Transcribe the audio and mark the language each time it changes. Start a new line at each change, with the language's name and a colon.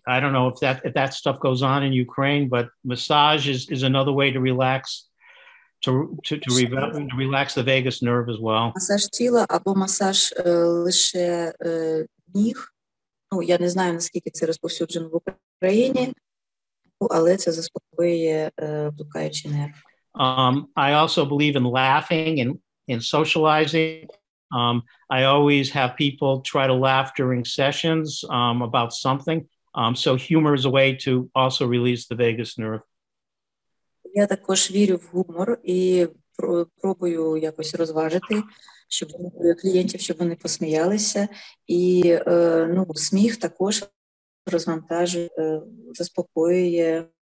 English: I don't know if that stuff goes on in Ukraine, but massage is another way to relax, to relax the vagus nerve as well.
Ukrainian: Масаж тіла або масаж лише ніг. Я не знаю, наскільки це розповсюджено в Україні, але це заспокоює блукаючий нерв.
English: I also believe in laughing and socializing. I always have people try to laugh during sessions about something. So humor is a way to also release the vagus nerve.
Ukrainian: Я також вірю в гумор і пробую якось розважити, щоб клієнтів, щоб вони посміялися. І сміх також розвантажує, заспокоює.